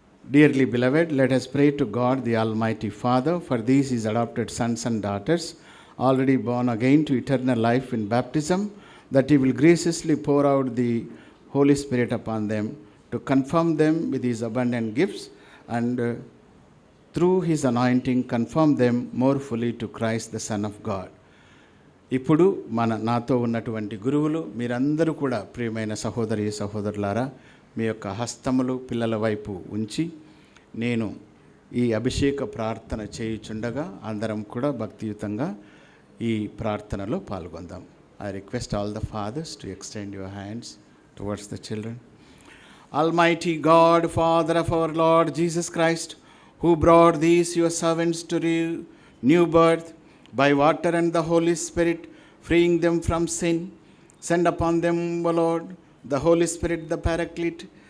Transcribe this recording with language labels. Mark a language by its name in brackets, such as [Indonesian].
[English] Dearly beloved, let us pray to God, the Almighty Father, for these his adopted sons and daughters, already born again to eternal life in baptism, that he will graciously pour out the Holy Spirit upon them to confirm them with his abundant gifts, and through his anointing confirm them more fully to Christ, the Son of God. [Telugu] ఇప్పుడు నాతో ఉన్నటువంటి గురువులు మీరందరూ కూడా ప్రియమైన సహోదరి సహోదరులారా, మీ యొక్క హస్తములు పిల్లల వైపు ఉంచి నేను ఈ అభిషేక ప్రార్థన చేయుచుండగా అందరం కూడా భక్తియుతంగా ఈ ప్రార్థనలో పాల్గొందాం. [English] I request all the fathers to extend your hands towards the children. Almighty God, Father of our Lord Jesus Christ, who brought these your servants to new birth by water and the Holy Spirit, freeing them from sin, send upon them, O Lord, the Holy Spirit, the Paraclete.